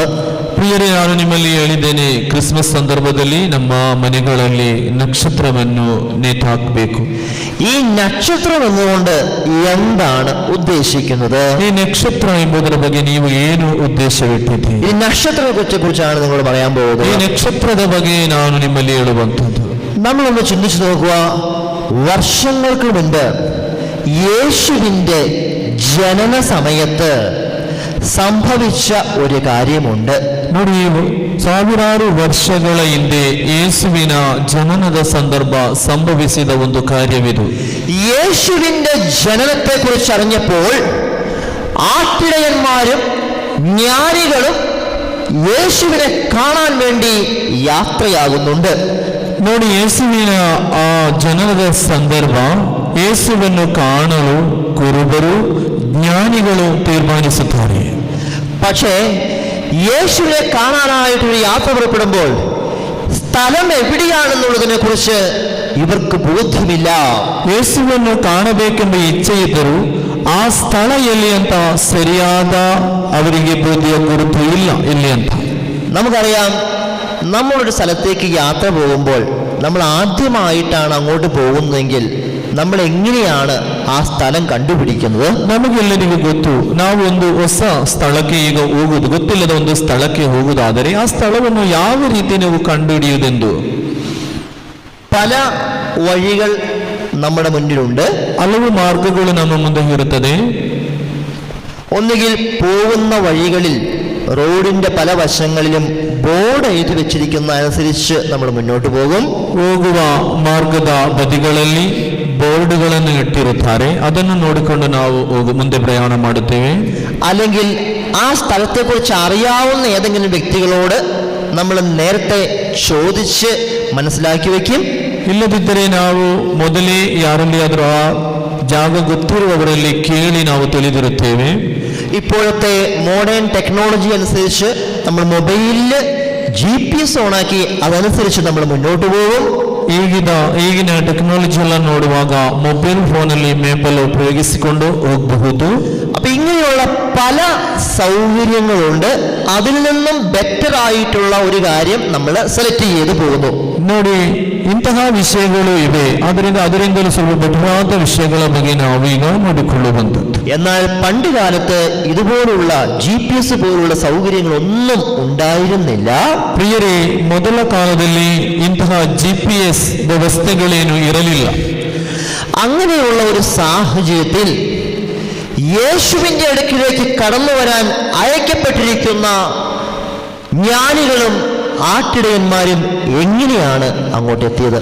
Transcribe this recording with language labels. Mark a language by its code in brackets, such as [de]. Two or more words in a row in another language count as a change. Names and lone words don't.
[kn] ಪ್ರಿಯರೇ, ನಾನು ನಿಮ್ಮಲ್ಲಿ ಹೇಳಿದ್ದೇನೆ, ಕ್ರಿಸ್ಮಸ್ ಸಂದರ್ಭದಲ್ಲಿ ನಮ್ಮ ಮನೆಗಳಲ್ಲಿ ನಕ್ಷತ್ರವನ್ನು ನೇತಾಕಬೇಕು. [ml] ഈ നക്ഷത്രം എന്നുകൊണ്ട് എന്താണ് ഉദ്ദേശിക്കുന്നത്? [kn] ಈ ನಕ್ಷತ್ರ ಎಂಬುದರ ಬಗ್ಗೆ ನೀವು ಏನು ಉದ್ದೇಶವಿಟ್ಟಿದ್ದೀರಿ? [ml] ഈ നക്ഷത്രത്തെ കുറിച്ചാണ് നിങ്ങൾ പറയാൻ പോകുന്നത്. [kn] ಈ ನಕ್ಷತ್ರದ ಬಗ್ಗೆ ನಾನು ನಿಮ್ಮಲ್ಲಿ ಹೇಳುವಂಥದ್ದು. [ml] നമ്മളൊന്ന് ചിന്തിച്ചു നോക്കുക. വർഷങ്ങൾക്ക് മുൻപ് യേശുവിൻ്റെ ജനന സമയത്ത് സംഭവിച്ച ഒരു കാര്യമുണ്ട്. [kn] ನೋಡಿ, ಸಾವಿರಾರು ವರ್ಷಗಳ ಹಿಂದೆ ಯೇಸುವಿನ ಜನನದ ಸಂದರ್ಭ ಸಂಭವಿಸಿದ ಒಂದು ಕಾರ್ಯವಿದು. [ml] യേശുവിൻ്റെ ജനനത്തെ കുറിച്ച് അറിഞ്ഞപ്പോൾ ആട്ടിടയന്മാരും ജ്ഞാനികളും യേശുവിനെ കാണാൻ വേണ്ടി യാത്രയാകുന്നുണ്ട്. [kn] ನೋಡಿ, ಯೇಸುವಿನ ಆ ಜನನದ ಸಂದರ್ಭ ಯೇಸುವನ್ನು ಕಾಣಲು ಕುರುಬರು ಜ್ಞಾನಿಗಳು ತೀರ್ಮಾನಿಸುತ್ತಾರೆ. [ml] പക്ഷേ യേശുവിനെ കാണാനായിട്ടൊരു യാത്ര പുറപ്പെടുമ്പോൾ സ്ഥലം എവിടെയാണെന്നുള്ളതിനെ കുറിച്ച് ഇവർക്ക് ബോധ്യമില്ല. [kn] ಯೇಸುವನ್ನು ಕಾಣಬೇಕೆಂಬ ಇಚ್ಛೆಯಿದ್ದರೂ ಆ ಸ್ಥಳ ಎಲ್ಲಿ ಅಂತ ಸರಿಯಾದ ಅವರಿಗೆ ಬೋಧಿಯ ಗುರುತು ಇಲ್ಲ ಎಲ್ಲಿ ಅಂತ. [ml] നമുക്കറിയാം, നമ്മളൊരു സ്ഥലത്തേക്ക് യാത്ര പോകുമ്പോൾ നമ്മൾ ആദ്യമായിട്ടാണ് അങ്ങോട്ട് പോകുന്നതെങ്കിൽ നമ്മൾ എങ്ങനെയാണ് ആ സ്ഥലം കണ്ടുപിടിക്കുന്നത്? [kn] ನಮಗೆಲ್ಲರಿಗೂ ಗೊತ್ತು, ನಾವು ಒಂದು ಹೊಸ ಸ್ಥಳಕ್ಕೆ ಈಗ ಹೋಗುವುದು, ಗೊತ್ತಿಲ್ಲದ ಒಂದು ಸ್ಥಳಕ್ಕೆ ಹೋಗುವುದಾದರೆ ಆ ಸ್ಥಳವನ್ನು ಯಾವ ರೀತಿ ನೀವು ಕಂಡುಹಿಡಿಯುವುದೆಂದು. [ml] പല വഴികൾ നമ്മുടെ മുന്നിലുണ്ട്. [kn] ಹಲವು ಮಾರ್ಗಗಳು ನಮ್ಮ ಮುಂದೆ ಇರುತ್ತದೆ. [ml] ഒന്നുകിൽ പോകുന്ന വഴികളിൽ റോഡിന്റെ പല വശങ്ങളിലും ബോർഡ് എഴുതി വെച്ചിരിക്കുന്ന അനുസരിച്ച് നമ്മൾ മുന്നോട്ട് പോകും. [kn] ಹೋಗುವ ಮಾರ್ಗದ ಬದಿಗಳಲ್ಲಿ ಬೋರ್ಡ್ಗಳನ್ನು ಇಟ್ಟಿರುತ್ತಾರೆ, ಅದನ್ನು ನೋಡಿಕೊಂಡು ನಾವು ಮುಂದೆ ಪ್ರಯಾಣ ಮಾಡುತ್ತೇವೆ. [ml] അല്ലെങ്കിൽ ആ സ്ഥലത്തെക്കുറിച്ച് അറിയാവുന്ന ഏതെങ്കിലും വ്യക്തികളോട് നമ്മൾ നേരത്തെ ചോദിച്ച് മനസ്സിലാക്കി വെക്കും. [kn] ಇಲ್ಲದಿದ್ದರೆ ನಾವು ಮೊದಲೇ ಯಾರಲ್ಲಿ ಆದರೂ ಆ ಜಾಗ ಗೊತ್ತಿರುವವರಲ್ಲಿ ಕೇಳಿ ನಾವು ತಿಳಿದಿರುತ್ತೇವೆ. [ml] ഇപ്പോഴത്തെ [en] modern technology [ml] അനുസരിച്ച് നമ്മൾ മൊബൈലിൽ GPS ഓണാക്കി അതനുസരിച്ച് നമ്മൾ മുന്നോട്ട് പോകും. [kn] ಈಗಿನ ಟೆಕ್ನಾಲಜಿ ಎಲ್ಲ ನೋಡುವಾಗ ಮೊಬೈಲ್ ಫೋನಲ್ಲಿ ಮ್ಯಾಪೆಲ್ಲ ಉಪಯೋಗಿಸಿಕೊಂಡು ಹೋಗಬಹುದು. [ml] അപ്പൊ ഇങ്ങനെയുള്ള പല സൗകര്യങ്ങളുണ്ട്. അതിൽ നിന്നും ബെറ്റർ ആയിട്ടുള്ള ഒരു കാര്യം നമ്മൾ സെലക്ട് ചെയ്ത് പോകുന്നു. [kn] ನೋಡಿ, ಇಂತಹ ವಿಷಯಗಳು ಇವೆ, ಅದರಿಂದಲೂ ಸ್ವಲ್ಪ ಬೆಟರಾದ ವಿಷಯಗಳ ಬಗ್ಗೆ ನಾವು ಈಗ ನೋಡಿಕೊಳ್ಳುವಂಥದ್ದು. [ml] എന്നാൽ പണ്ട് കാലത്ത് ഇതുപോലുള്ള GPS പോലുള്ള സൗകര്യങ്ങളൊന്നും ഉണ്ടായിരുന്നില്ല. [kn] ಪ್ರಿಯರೇ, ಮೊದಲ ಕಾಲದಲ್ಲಿ ಇಂತಹ GPS ವ್ಯವಸ್ಥೆಗಳೇನು ಇರಲಿಲ್ಲ. [ml] അങ്ങനെയുള്ള ഒരു സാഹചര്യത്തിൽ യേശുവിൻ്റെ അടുക്കിലേക്ക് കടന്നു വരാൻ അയക്കപ്പെട്ടിരിക്കുന്ന ജ്ഞാനികളും ആട്ടിടയന്മാരും എങ്ങനെയാണ് അങ്ങോട്ട് എത്തിയത്?